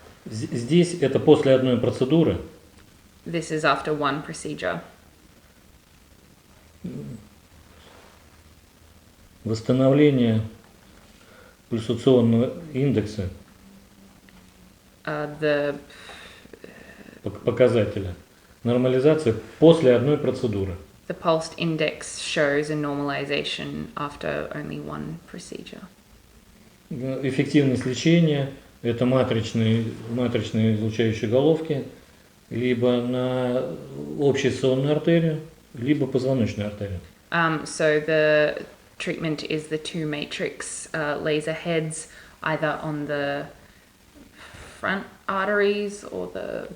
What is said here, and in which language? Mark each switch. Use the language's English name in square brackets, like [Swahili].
[Russian] Здесь это после одной процедуры. [English] This is after one procedure. [Russian] Восстановление пульсационного индекса, [English] The [Russian] показателя. Нормализация после одной процедуры. [English] pulsed index shows a normalization after only one procedure. [Russian] Эффективность лечения – это матричные излучающие головки, либо на общую сонную артерию, либо позвоночную артерию. [English] So the treatment is the two matrix laser heads, either on the front arteries or the